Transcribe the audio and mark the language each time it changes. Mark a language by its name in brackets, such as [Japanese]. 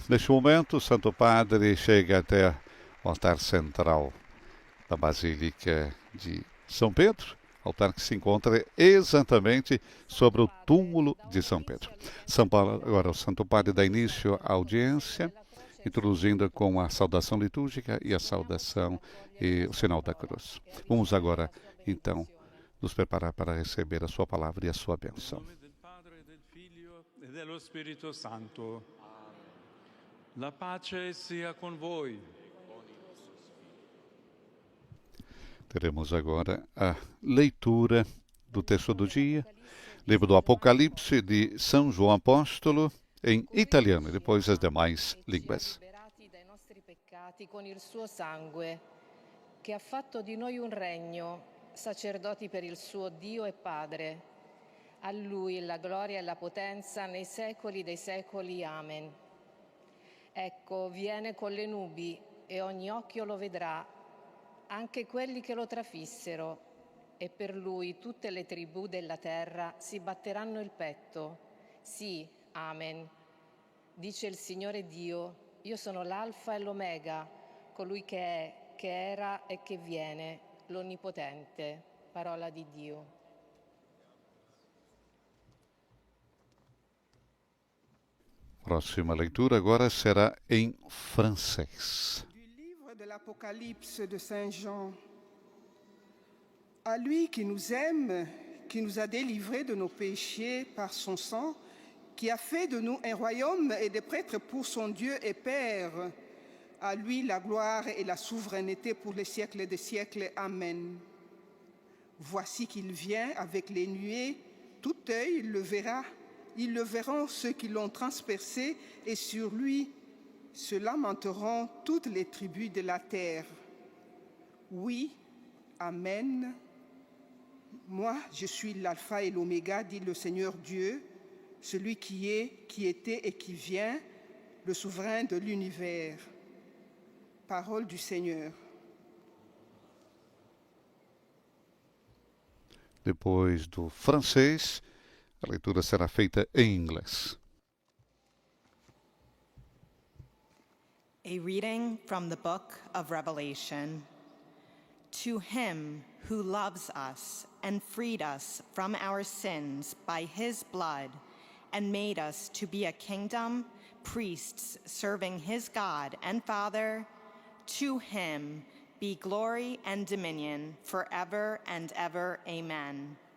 [Portuguese] Neste momento, o Santo Padre chega até o altar central da Basílica de São Pedro, altar que se encontra exatamente sobre o túmulo de São Pedro. Agora o Santo Padre dá início à audiência, introduzindo com a saudação litúrgica e a saudação e o sinal da cruz. Vamos agora, então, nos preparar para receber a sua palavra e a sua bênção. Em nome [Italian] del Padre, del Figlio e dello Spirito Santo. La pace sia con voi. [Portuguese] Teremos agora a leitura do texto do dia, livro do Apocalipse de São João Apóstolo, em italiano e depois as demais línguas. [Italian] Liberati dai nostri peccati con il suo sangue, che ha fatto di noi un regno, sacerdoti per il suo Dio e Padre. A Lui la gloria e la potenza nei secoli dei secoli. Amen. Ecco, viene con le nubi e ogni occhio lo vedrà, anche quelli che lo trafissero, e per Lui tutte le tribù della terra si batteranno il petto. Sì, amen. Dice il Signore Dio, io sono l'Alfa e l'Omega, colui che è, che era e che viene, l'Onnipotente. Parola di Dio. [Portuguese] Próxima leitura agora será em francês. [French] Du livre de l'Apocalypse de Saint Jean. À lui qui nous aime, qui nous a délivrés de nos péchés par son sang, qui a fait de nous un royaume et des prêtres pour son Dieu et Père. À lui la gloire et la souveraineté pour les siècles des siècles. Amen. Voici qu'il vient avec les nuées, tout œil le verra. Ils le verront ceux qui l'ont transpercé, et sur lui se lamenteront toutes les tribus de la terre. Oui, Amen. Moi, je suis l'Alpha et l'Oméga, dit le Seigneur Dieu, celui qui est, qui était et qui vient, le souverain de l'univers. Parole du Seigneur. [Portuguese] Depois do francês, a leitura será feita em inglês. [English] A reading from the book of Revelation. To him who loves us and freed us from our sins by his blood and made us to be a kingdom, priests serving his God and Father, to him be glory and dominion forever and ever. Amen.